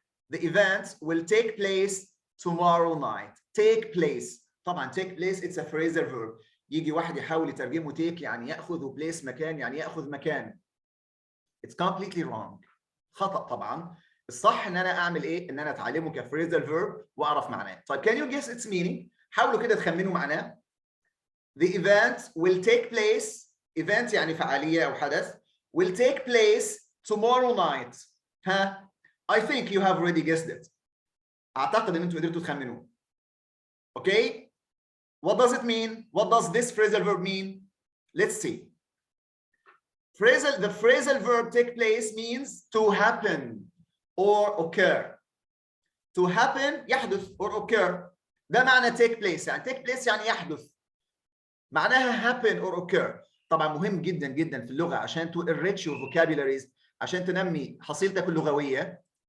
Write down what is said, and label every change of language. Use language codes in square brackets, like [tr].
[en] The event will take place tomorrow night. Take place. [ar] طبعا [en] take place it's a phrasal verb. [ar] يجي واحد يحاول يترجمه take يعني ياخذ وبليس مكان يعني ياخذ مكان. [en] It's completely wrong. [ar] خطأ طبعا. الصح ان انا اعمل ايه؟ ان انا اتعلمه كفريزال فيرب واعرف معناه. [en] طيب can you guess its meaning؟ [ar] حاولوا كده تخمنوا معناه. [en] The event will take place. [ar] event يعني فعالية او حدث. [en] Will take place tomorrow night. ها؟ I think you have already guessed it. [ar] اعتقد ان انتوا قدرتوا تخمنوه. [en] Okay? What does it mean? What does this phrasal verb mean? Let's see. The phrasal verb take place means to happen or occur. To happen يحدث or occur. [ar] ده معنى [en] take place. يعني take place [ar] يعني يحدث. [en] معناها happen or occur. [ar] طبعا مهم جدا جدا في اللغة عشان [en] to enrich your vocabularies، [ar] عشان تنمي حصيلتك اللغوية.